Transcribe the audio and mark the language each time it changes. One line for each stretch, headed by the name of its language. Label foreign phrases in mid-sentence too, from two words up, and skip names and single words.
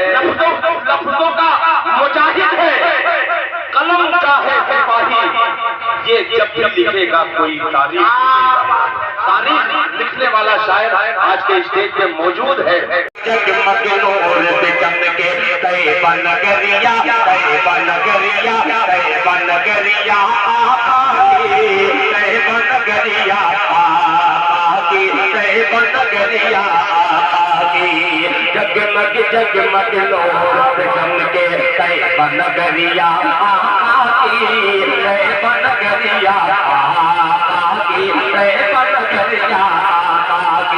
Hindi: लफ्जों का मुजाहिद है, कलम का है सिपाही। ये जब भी लिखेगा कोई तारीख, तारीख लिखने वाला शायर आज के स्टेज पे मौजूद है। जगमग नूर से चमके तैयबा नगरिया, तैयबा नगरिया, तैयबा नगरिया आकी, तैयबा नगरिया आकी, तैयबा नगरिया आकी। जगमग जगमग नूर से चमके तैयबा नगरिया आकी, तैयबा नगरिया आकी, तैयबा नगरिया आकी।